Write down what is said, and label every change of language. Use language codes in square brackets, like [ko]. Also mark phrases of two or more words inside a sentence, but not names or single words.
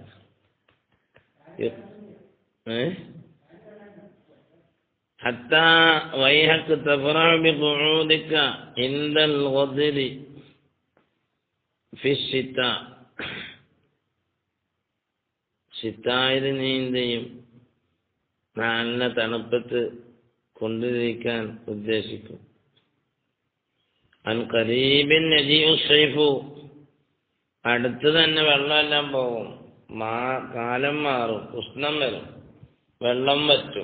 [ar] حتى ويحك تفرح بقعودك عند الغدر في الشتاء. [ml] ശിത്തായിൽ നീ എന്ത് ചെയ്യും? നല്ല തണുപ്പത്ത് കൊണ്ടിരിക്കാൻ ഉദ്ദേശിക്കും. [ar] عن قريب يجيء الصيف, [ml] അടുത്ത് തന്നെ വെള്ളമെല്ലാം പോകും, കാലം മാറും, ഉഷ്ണം വരും, വെള്ളം വറ്റും.